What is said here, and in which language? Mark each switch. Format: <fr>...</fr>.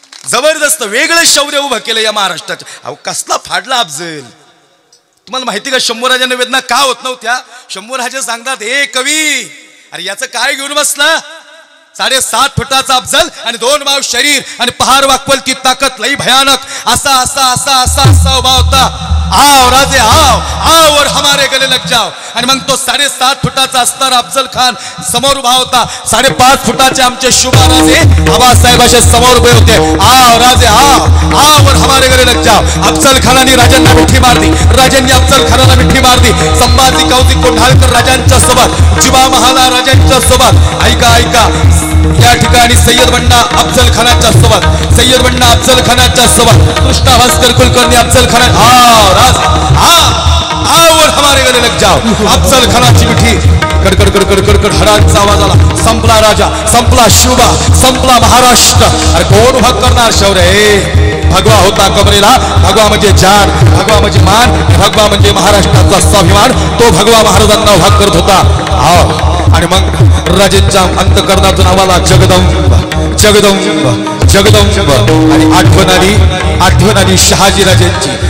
<mr>जबरदस्त वेगळं शौर्य उभं केलं या महाराष्ट्राच्या. अहो कसला फाडला अफजल. तुम्हाला माहिती का शंभूराजांना वेदना का होत नव्हत्या. शंभूराजे सांगतात हे कवी अरे याचं काय घेऊन बसला. 7.5 फुटाचा अफजल आणि 2 माव शरीर आणि पहार वाकवल ती ताकद लई भयानक. असा असा असा असा असा उभा होता.</mr> <hi>आओ राजे आओ आओ और हमारे गले लग जाओ.</hi> <mr>आणि मग तो 7.5 फुटाचा असणारा अफजल खान समोर उभा होता. 5.5 फुटाचे आमचे शुभा राजे आबासाहेब असे समोर उभे होते.</mr> <hi>आओ राजे आओ आओ और हमारे गले लग जाओ.</hi> <mr>अफजल खानाने राजांना मिठी मारली, राजांनी अफजल खानाला मिठी मारली. संभाजी कौतिक कोंढाळकर राजांच्या सोबत, जिवा महाला राजांच्या सोबत. ऐका ऐका या ठिकाणी सय्यद बंडा अफजल खानाच्या सोबत, सय्यद बंडा अफजल खानाच्या सोबत, कृष्णा भास्कर कुलकर्णी अफजल खाना.</mr> <hi>आओ राज आओ और हमारे गले लग जाओ.</hi> <mr>अफजल खानाची मिठी कडकड कडकड कडकड हरांचा आवाज आला. संपला राजा, संपला शुभा, संपला महाराष्ट्र. अरे कोण उभा करणार शौर्य. भगवा होता कमरेला. भगवा म्हणजे जान, भगवा म्हणजे मान, भगवा म्हणजे महाराष्ट्राचा स्वाभिमान. तो भगवा महाराजांना उभा करत होता. आणि मग राजेंच्या अंतकरणातून आम्हाला जगदंब जगदंब जगदंब आणि आठवण आली शहाजीराजांची.</mr>